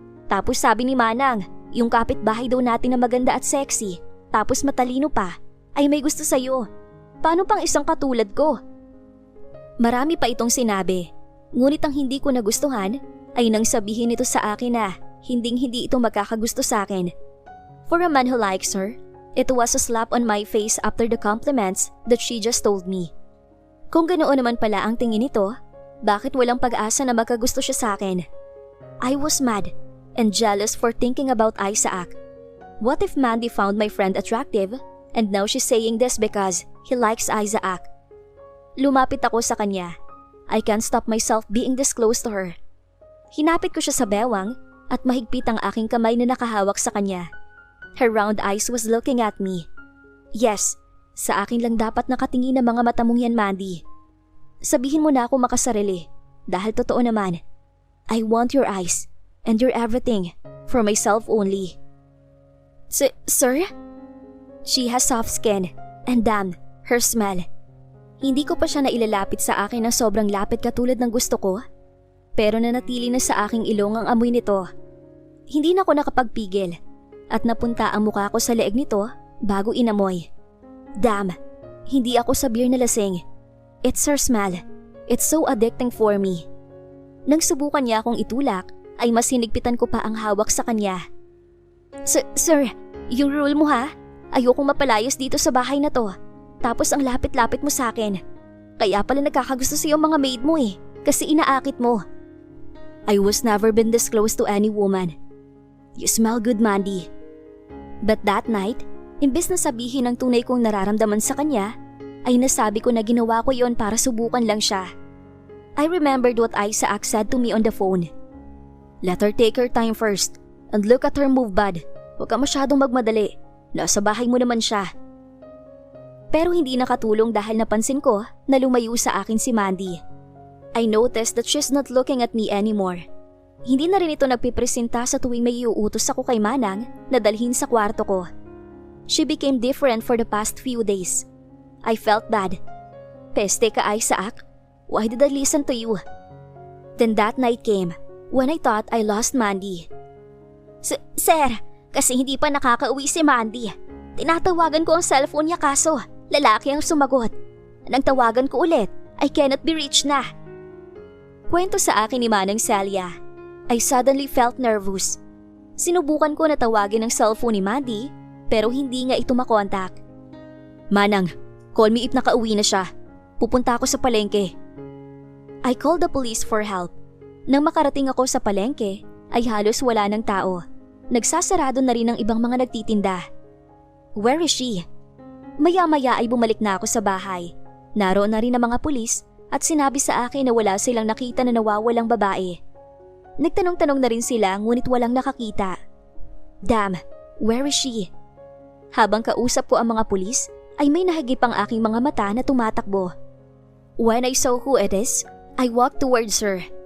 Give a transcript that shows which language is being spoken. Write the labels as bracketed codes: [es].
[tl] Tapos sabi ni Manang, yung kapitbahay daw natin na maganda at sexy, tapos matalino pa, ay may gusto sa'yo. Paano pang isang katulad ko? Marami pa itong sinabi, ngunit ang hindi ko nagustuhan ay nang sabihin ito sa akin na hinding-hindi ito magkakagusto sa akin. [en] For a man who likes her, it was a slap on my face after the compliments that she just told me. [tl] Kung ganoon naman pala ang tingin nito, bakit walang pag-asa na magkagusto siya sa akin? [en] I was mad and jealous for thinking about Isaac. What if Mandy found my friend attractive and now she's saying this because he likes Isaac? [tl] Lumapit ako sa kanya. [en] I can't stop myself being this close to her. [tl] Hinapit ko siya sa bewang at mahigpit ang aking kamay na nakahawak sa kanya. [en] Her round eyes was looking at me. [tl] Yes, sa akin lang dapat nakatingin ang mga mata mong yan, Mandy. Sabihin mo na ako makasarili dahil totoo naman. [en] I want your eyes and your everything for myself only. Sir? She has soft skin and damn, Her smell. [tl] Hindi ko pa siya nailalapit sa akin ng sobrang lapit katulad ng gusto ko. Pero nanatili na sa aking ilong ang amoy nito. Hindi na ako nakapagpigil at napunta ang mukha ko sa leeg nito bago inamoy. Damn, hindi ako sa beer na lasing. [en] It's her smell. It's so addicting for me. [tl] Nang subukan niya akong itulak, ay mas hinigpitan ko pa ang hawak sa kanya. Sir, yung rule mo ha? Ayokong mapalayas dito sa bahay na to. Tapos ang lapit-lapit mo sa akin. Kaya pala nagkakagusto sa'yo ang mga maid mo kasi inaakit mo. [en] I was never been this close to any woman. You smell good, Mandy. But that night, [tl] imbes na sabihin ang tunay kong nararamdaman sa kanya, ay nasabi ko na ginawa ko yon para subukan lang siya. [en] I remembered what Isaac said to me on the phone. Let her take her time first and look at her move, bud. [tl] Huwag ka masyadong magmadali. Nasa bahay mo naman siya. Pero hindi nakatulong dahil napansin ko na lumayo sa akin si Mandy. [en] I noticed that she's not looking at me anymore. [tl] Hindi na rin ito nagpipresenta sa tuwing may iuutos ako kay Manang na dalhin sa kwarto ko. [en] She became different for the past few days. I felt bad. [tl] Peste ka, [en] Isaac. Why did I listen to you? Then that night came when I thought I lost Mandy. [tl] Sir, kasi hindi pa nakakauwi si Mandy. Tinatawagan ko ang cellphone niya kaso lalaki ang sumagot. Nang tawagan ko ulit, [en] I cannot be reached [tl] na. Kwento sa akin ni Manang Celia. [en] I suddenly felt nervous. [tl] Sinubukan ko na tawagin ang cellphone ni Mandy pero hindi nga ito makontak. Manang, [en] call me if [tl] nakauwi na siya. Pupunta ako sa palengke. [en] I called the police for help. [tl] Nang makarating ako sa palengke, ay halos wala ng tao. Nagsasarado na rin ang ibang mga nagtitinda. [en] Where is she? [tl] Maya-maya ay bumalik na ako sa bahay. Naroon na rin ang mga pulis at sinabi sa akin na wala silang nakita na nawawalang babae. Nagtanong-tanong na rin sila ngunit walang nakakita. [en] Damn, where is she? [tl] Habang kausap ko ang mga pulis, ay may nahagip ang aking mga mata na tumatakbo. [en] When I saw who it is, I walked towards her.